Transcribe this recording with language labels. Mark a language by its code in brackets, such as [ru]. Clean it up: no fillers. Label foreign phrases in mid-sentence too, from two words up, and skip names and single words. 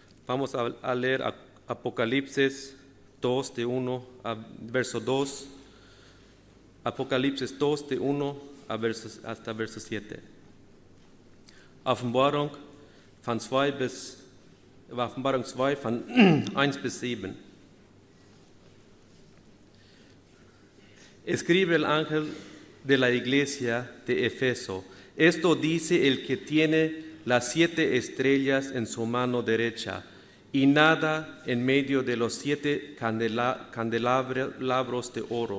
[es] Vamos a leer Apocalipsis 2, de 1 a verso 2. Apocalipsis 2, de 1 hasta verso 7. [de] Offenbarung 2 von 1 bis 7. [es] Escribe el ángel de la iglesia de Efeso. Esto dice el que tiene las 7 estrellas en su mano derecha y nada en medio de los 7 candelabros de oro.